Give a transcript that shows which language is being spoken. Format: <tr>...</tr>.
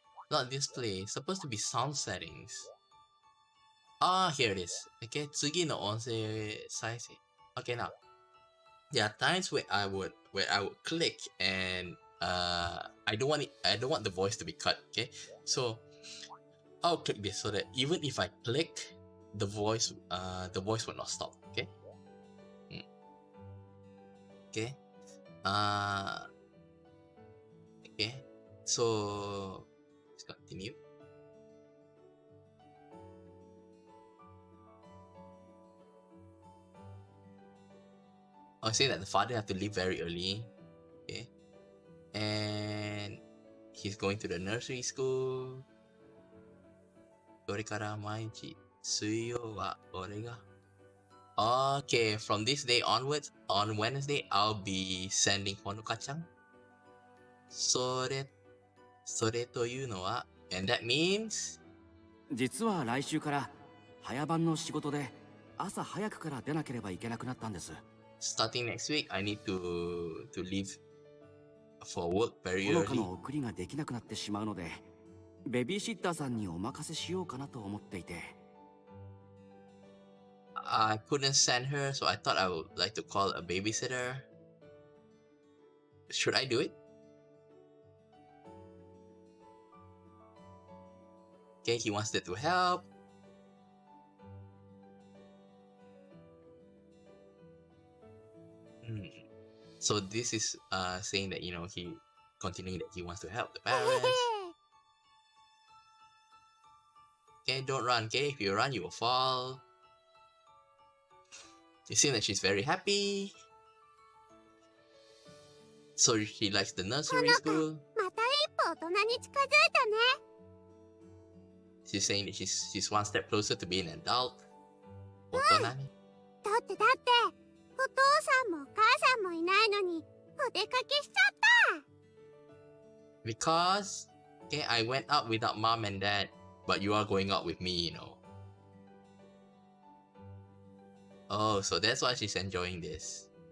<en>Not display. It's supposed to be sound settings. Here it is. Okay,</en> <ja>次の音声再生.</ja> <en>Okay, now. There are times where I would click and I don't want the voice to be cut. Okay, so I'll click this so that even if I click, the voice will not stop. Okay. Okay. Okay. So let's continue. I'll say that the father have to leave very early, okay, and he's going to the nursery school.</en> <ja>これから毎日水曜は俺が</ja> <en>Okay, from this day onwards, on Wednesday, I'll be sending Honoka-chan.</en> <ja>それそれというのは、</ja> <en>and that means?</en> <ja>実は来週から早番の仕事で朝早くから出なければいけなくなったんです。</ja> <en>Starting next week, I need to leave for work very</en> <ja>ほのか</ja> <en>early.</en> <ja>の送りができなくなってしまうので、ベビーシッターさんにお任せしようかなと思っていて。</ja> <en>I couldn't send her, so I thought I would like to call a babysitter. Should I do it? Okay, he wants that to help. So this is saying that, you know, he continuing that he wants to help the parents. Okay, don't run, okay? If you run, you will fall. You see that she's very happy. So she likes the nursery school.</en> <ja>また一歩大人に近づいたね。</ja> <en>She's saying that she's one step closer to being an adult.</en> <ja>大人に。だってお父さんもお母さんもいないのにお出かけしちゃった。</ja> <en>Because, okay, I went out without mom and dad, but you are going out with me, you know. Oh, so that's why she's enjoying this.</en>